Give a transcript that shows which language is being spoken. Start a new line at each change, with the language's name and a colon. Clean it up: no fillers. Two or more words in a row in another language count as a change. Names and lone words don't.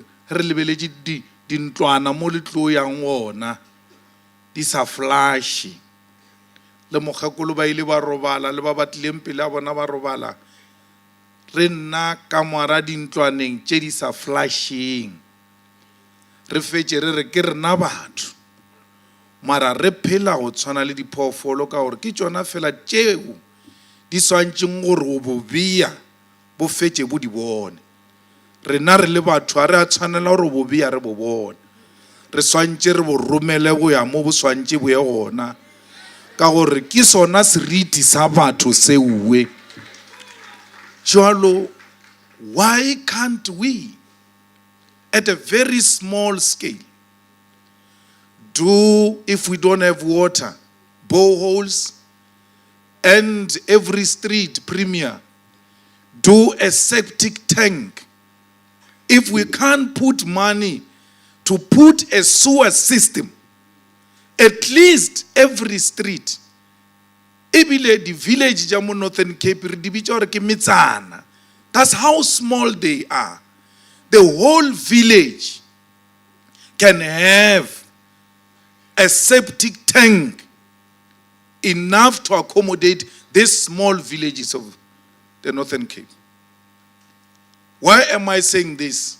Northern Sotho: re lebeletše dintlwana mo le tlo yang ona di sa flashe, le mokgekolo ba ile ba robala le ba batlileng pele a bona ba robala, re nna ka moara dintlwaneng tše di sa flasheng, re fetše re re ke rena batho mara re phela go tshwana le diphoofolo ka gore ke tšona fela tšeo di swantšeng gore go bobea bo fetše bo di bone. Rena re le batho a re a tshwanela gore bobea re bo bone, re swantše re bo romele go ya mo bo swantše bo ye gona ka gore ke sona seriti sa batho seuwe. Jwalo,
English: why can't we at a very small scale do, if we don't have water, boreholes, and every street premier do a septic tank? If we can't put money to put a sewer system, at least every street, ebile the village jamu Northern Cape
Northern Sotho: di bitša gore ke metsana,
English: that's how small they are. The whole village can have a septic tank enough to accommodate these small villages of the Northern Cape. Why am I saying this?